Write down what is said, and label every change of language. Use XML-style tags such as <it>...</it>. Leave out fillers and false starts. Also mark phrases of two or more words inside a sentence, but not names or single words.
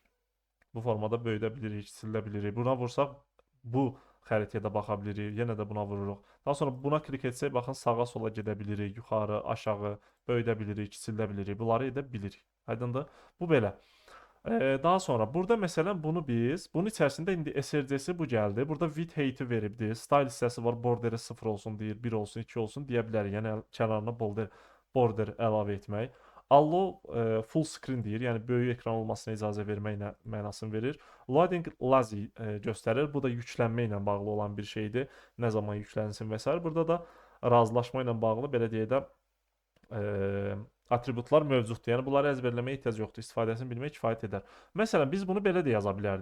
<az>Bu formada böyüdə bilirik, silə bilirik. Buna vursaq bu xəritəyə də baxa bilirik. Yenə də buna vururuq. Daha sonra buna klik etsək baxın sağa sola gedə bilirik, yuxarı, aşağı, böyüdə bilirik, kiçildə bilirik. Bunları edə bilirik. Aydındır? Bu belə. Daha sonra burada məsələn bunu bunun içərisində indi src-si bu gəldi. Burada</az> <en>width height-i</en> <az>veribdir. Style hissəsi var. Borderi 0 olsun deyir, 1 olsun, 2 olsun deyə bilərik. Yəni kənarına border əlavə etmək.</az> <en>Allow full screen deyir.</en> <az>Yəni böyük ekran olmasına icazə vermək mənasını verir.</az> <en>Loading lazy göstərir.</en> <az>Bu da yüklənmə ilə bağlı olan bir şeydir. Nə zaman yüklənsin və s. Burada da razılaşma ilə bağlı belə deyə də atributlar mövcuddur. Yəni bunları əzbərləməyə ehtiyac yoxdur. İstifadəsini bilmək kifayət edər. Məsələn, biz bunu belə də yaza bilərdik.</az>